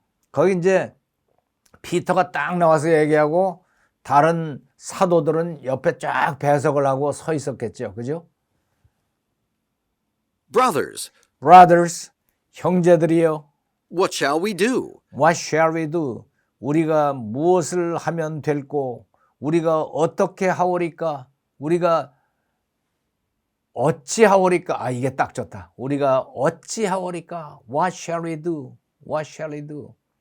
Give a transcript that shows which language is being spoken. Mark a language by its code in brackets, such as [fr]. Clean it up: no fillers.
[ko] 거기 이제 피터가 딱 나와서 얘기하고 다른 사도들은 옆에 쫙 배석을 하고 서 있었겠죠. 그죠? [en] Brothers, [ko] 형제들이여. [en] What shall we do? What shall we do? [ko] 우리가 무엇을 하면 될꼬? 우리가 어떻게 하오리까? 우리가 어찌하오리까? 아, 이게 딱 좋다. 우리가 어찌하오리까? [en] What shall we do? What shall we do?